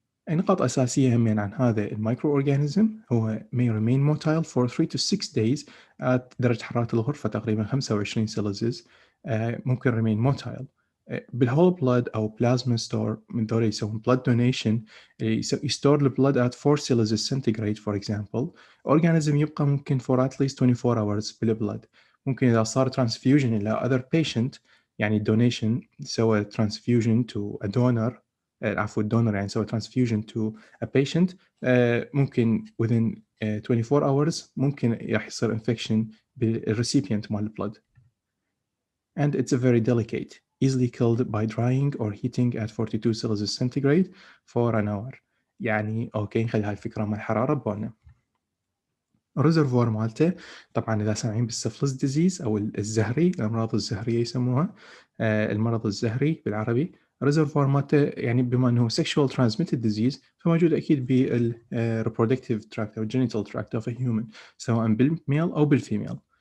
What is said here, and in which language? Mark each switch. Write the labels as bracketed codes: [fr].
[ar] نقاط أساسية همين عن هذا المايكرو أورجانيزم، هو [en] may remain motile for 3 to 6 days at [ar] درجة حرارة الغرفة تقريبا 25 سلسيوس. ممكن [en] remain motile [ar] بالهول بلاد أو بلازما ستور، من دول يسوون [en] blood donation، [ar] يستور البلاد [en] at 4 Celsius centigrade for example. [ar] organism يبقى ممكن [en] for at least 24 hours [ar] بالبلاد. ممكن إذا صار transfusion إلى [en] other patient، [ar] يعني donation سوى [en] transfusion to a donor، [ar] عفوا الدونر يعني سوى [en] transfusion to a patient، [ar] ممكن [en] within 24 hours [ar] ممكن راح يصير infection بالrecipient مال البلد. [en] And it's a very delicate, easily killed by drying or heating at 42 Celsius centigrade for an hour. [ar] يعني اوكي نخلي هاي الفكرة مال الحرارة ببالنا. الريزرفوار مالته طبعا اذا سامعين بالسفلس ديزيز او الزهري، الامراض الزهريه يسموها، المرض الزهري بالعربي. الريزرفوار مالته يعني بما انه [en] sexual transmitted disease، [ar] فموجود اكيد بال [en] reproductive tract [ar] او [en] genital tract of a human، [ar] سواء بالميل او بالفيميل.